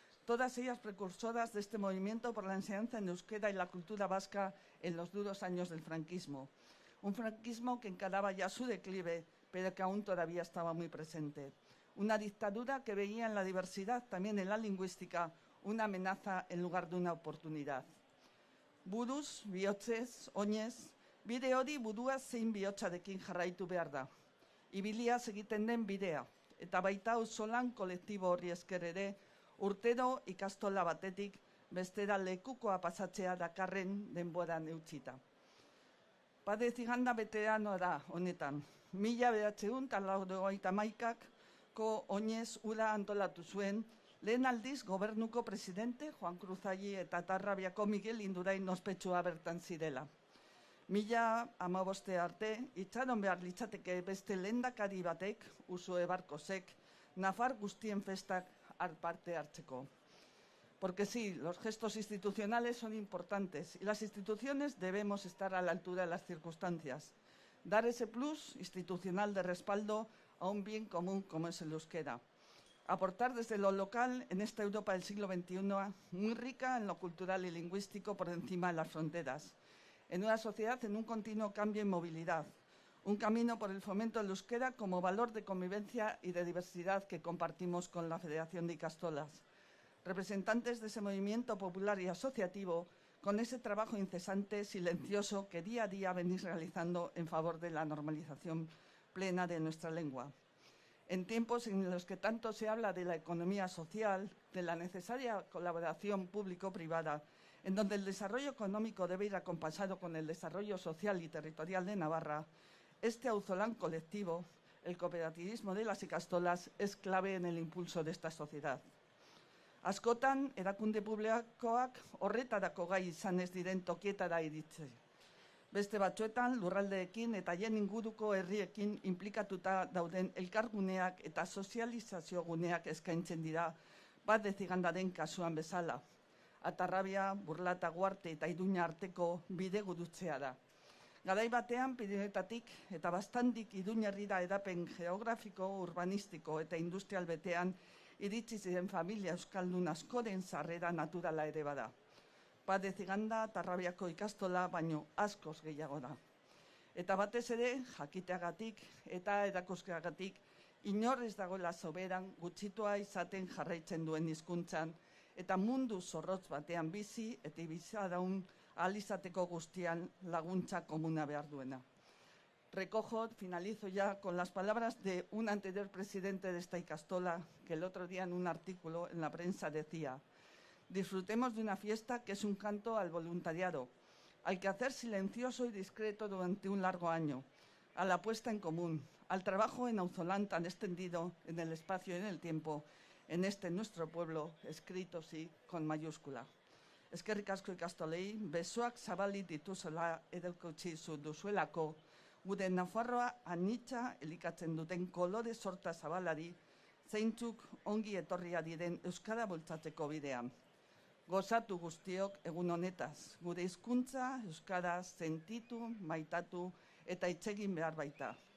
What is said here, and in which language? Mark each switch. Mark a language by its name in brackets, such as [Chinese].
[Spanish] Todas ellas precursoras de este movimiento por la enseñanza en euskera y la cultura vasca en los duros años del franquismo. Un franquismo que encaraba ya su declive, pero que aún todavía estaba muy presente. Una dictadura que veía en la diversidad, también en la lingüística, una amenaza en lugar de una oportunidad. [Basque] Buruz, bihotzez, oinez, bide hori burua zein bihotzarekin jarraitu behar da. Ibiliaz egiten den bidea, eta baita auzolan kolektibo horri esker ere, urtero ikastola batetik bestera lekukoa pasatzea dakarren denboran eutsita. Pade Ziganda beterano da honetan. 1991ko oinez ura antolatu zuen, lehen aldiz gobernuko presidente Juan Cruz Alli eta Tarrabiako Miguel Indurain ospetsua bertan zirela. 2015 arte, itxaron behar litzateke beste lehendakari batek, Uxue Barkosek, Nafar guztien festak parte hartzeko. [Spanish] Porque sí, los gestos institucionales son importantes y las instituciones debemos estar a la altura de las circunstancias. Dar ese plus institucional de respaldo a un bien común como es el euskera. Aportar desde lo local en esta Europa del siglo XXI muy rica en lo cultural y lingüístico por encima de las fronteras. En una sociedad en un continuo cambio y movilidad. Un camino por el fomento del euskera como valor de convivencia y de diversidad que compartimos con la Federación de Ikastolas. Representantes de ese movimiento popular y asociativo, con ese trabajo incesante, silencioso, que día a día venís realizando en favor de la normalización plena de nuestra lengua. En tiempos en los que tanto se habla de la economía social, de la necesaria colaboración público-privada, en donde el desarrollo económico debe ir acompasado con el desarrollo social y territorial de Navarra, este auzolán colectivo, el cooperativismo de las ikastolas, es clave en el impulso de esta sociedad. [Basque] Askotan, erakunde publikoak horretarako gai izan ez diren tokietara iritsi. Beste batzuetan, lurraldeekin eta haien inguruko herriekin inplikatuta dauden elkarguneak eta sozializazio guneak eskaintzen dira, Pade Zigandaren kasuan bezala. Atarrabia, Burlata, Guarte eta Iruña arteko bidegurutzea da. Garai batean, Pirinioetatik eta bastandik Iruñerrira edapen geografiko, urbanistiko eta industrial betean iritsi ziren familia euskaldun askoren sarrera naturala ere bada. Pade Ziganda Tarrabiako ikastola baino askoz gehiago da. Eta batez ere, jakiteagatik eta erakuskeagatik, inor ez dagoela soberan gutxitua izaten jarraitzen duen hizkuntzan eta mundu zorrotz batean bizi eta bizaraun ahal izateko guztian laguntza komuna behar duena. [Spanish] Finalizo ya con las palabras de un anterior presidente de esta ikastola que el otro día en un artículo en la prensa decía: disfrutemos de una fiesta que es un canto al voluntariado, al quehacer silencioso y discreto durante un largo año, a la puesta en común, al trabajo en auzolán tan extendido en el espacio y en el tiempo, en este nuestro pueblo, escrito sí, con mayúscula. [Basque] Eskerrik asko ikastolei, besoak zabalik dituzela edaukutsi duzuelako, gure Nafarroa anitza elikatzen duten kolore sorta zabalari, zeintzuk ongi etorria diren euskara bultzatzeko bidean. Gozatu guztiok egun honetaz, gure hizkuntza euskara sentitu, maitatu eta itzegin behar baita.